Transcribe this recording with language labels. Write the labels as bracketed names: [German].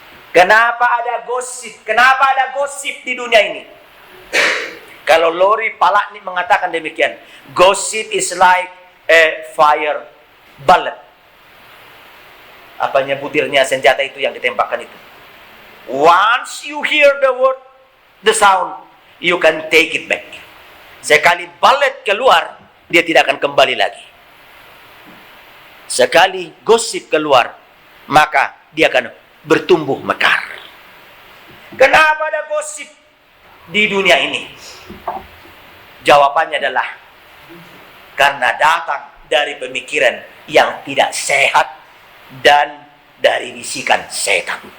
[Indonesian] Kenapa ada gosip? Kenapa ada gosip di dunia ini? Kalau Lori Palakni mengatakan demikian, [English] gossip is like a fire bullet. [Indonesian] Apanya butirnya senjata itu yang ditembakkan itu. [English] Once you hear the word, the sound, you can take it back. [Indonesian] Sekali bullet keluar, dia tidak akan kembali lagi. Sekali gosip keluar, maka dia akan bertumbuh mekar. Kenapa ada gosip di dunia ini? Jawabannya adalah karena datang dari pemikiran yang tidak sehat dan dari bisikan setan.